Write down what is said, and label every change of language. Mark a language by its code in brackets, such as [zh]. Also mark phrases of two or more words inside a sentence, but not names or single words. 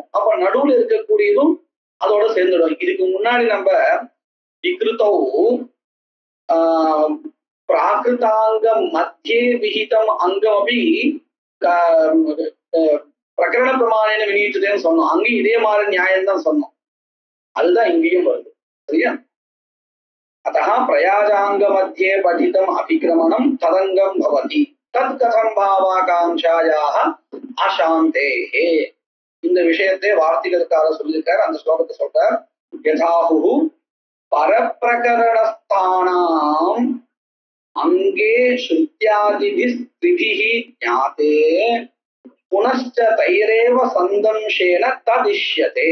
[ta] அப்ப நடுவில் இருக்கக்கூடியதும் அதோட சேர்ந்துடும். இதுக்கு முன்னாடி நம்ம [sa] विकृतौ प्राकृताङ्ग मध्ये विहितम् अङ्गमपि प्रकरण प्रमाणेन [ta] விநியோகித்ததேன்னு சொன்னோம். அங்கேயும் இதே மாதிரி நியாயம் தான் சொன்னோம். அதுதான் இங்கேயும் வருது. சரியா? [sa] अतः प्रयाजांग मध्ये पठितम अभिक्रमणम तदंगम भवति तत् कथम भावाकांक्षायाः अशान्तेः. [ta] இந்த விஷயத்தை வார்த்திகர்காரர் சொல்லியிருக்கார். அந்த ஸ்லோகத்தை சொல்றார். [sa] यथाहुः परप्रकरणस्थानाम् अङ्गे श्रुत्यादिभिः त्रिभिः ज्ञाते पुनश्च तैरेव सन्दंशेन तदिष्यते.